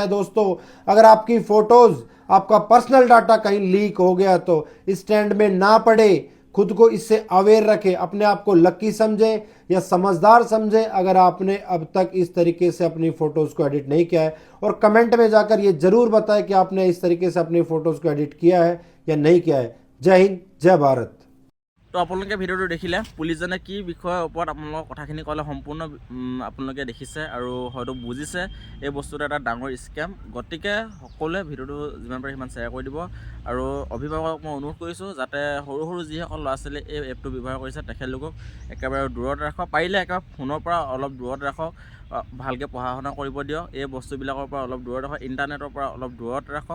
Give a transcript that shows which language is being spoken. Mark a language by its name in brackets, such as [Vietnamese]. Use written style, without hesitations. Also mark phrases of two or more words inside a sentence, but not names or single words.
[Hindi] दोस्तों, अगर आपकी फोटोज, आपका पर्सनल डाटा कहीं लीक हो गया तो इस ट्रेंड में ना पड़े, खुद को इससे अवेयर रखें, अपने आप को लकी समझे या समझदार समझे अगर आपने अब तक इस तरीके से अपनी फोटोज को एडिट नहीं किया है। और कमेंट में जाकर ये जरूर बताएं कि आपने इस तरीके से अपनी फोटोज को एडिट किया है या नहीं किया है। जय हिंद, जय भारत। [Assamese] তো আপোনালোকে ভিডিঅ'টো দেখিলে পুলিচজনে কি বিষয়ৰ ওপৰত আপোনালোকক কথাখিনি ক'লে সম্পূৰ্ণ আপোনালোকে দেখিছে আৰু হয়তো বুজিছে এই বস্তুটো এটা ডাঙৰ স্কেম। গতিকে সকলোৱে ভিডিঅ'টো যিমান পাৰে সিমান শ্বেয়াৰ কৰি দিব আৰু অভিভাৱকক মই অনুৰোধ কৰিছোঁ যাতে সৰু সৰু যিসকল ল'ৰা ছোৱালীয়ে এই এপটো ব্যৱহাৰ কৰিছে তেখেতলোকক একেবাৰে দূৰত ৰাখক, পাৰিলে একেবাৰে ফোনৰ পৰা অলপ দূৰত ৰাখক, ভালকৈ পঢ়া শুনা কৰিব দিয়ক, এই বস্তুবিলাকৰ পৰা অলপ দূৰত ৰাখক, ইণ্টাৰনেটৰ পৰা অলপ দূৰত ৰাখক।